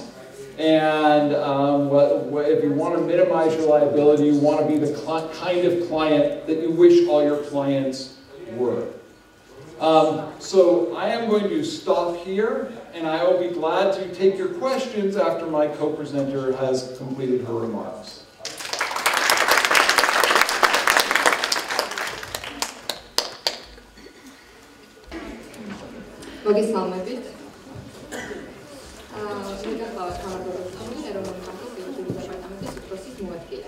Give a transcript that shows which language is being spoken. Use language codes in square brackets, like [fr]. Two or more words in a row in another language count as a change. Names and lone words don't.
[en] And if you want to minimize your liability, you want to be the kind of client that you wish all your clients were. So I am going to stop here, and I will be glad to take your questions after my co-presenter has completed her remarks. [ka] მოგესალმებით. მოგახსოვს თამარ გოდერძიშვილი, ეროვნული ბანკის იურიდიული დეპარტამენტის უფროსის მოადგილე.